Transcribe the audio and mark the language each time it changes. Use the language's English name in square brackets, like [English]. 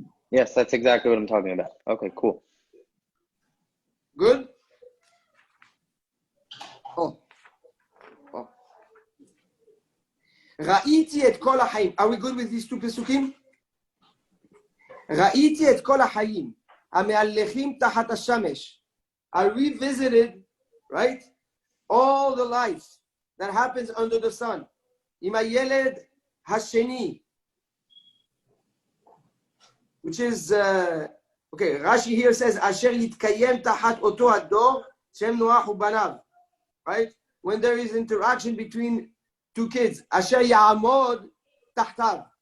[English] Yes, that's exactly what I'm talking about. Okay, cool. Good? [Hebrew] ראיתי את כל החיים. [English] Are we good with these two פסוקים? [Hebrew] ראיתי את כל החיים המהלכים תחת השמש. [English] I revisited, right? All the life that happens under the sun. [Hebrew] עם הילד השני. [English] Which is, okay, Rashi here says, [Hebrew] אשר יתקיים תחת אותו הדור, שם נוח ובניו. [English] Right? When there is interaction between two kids, [Hebrew] אשר יעמוד תחתיו.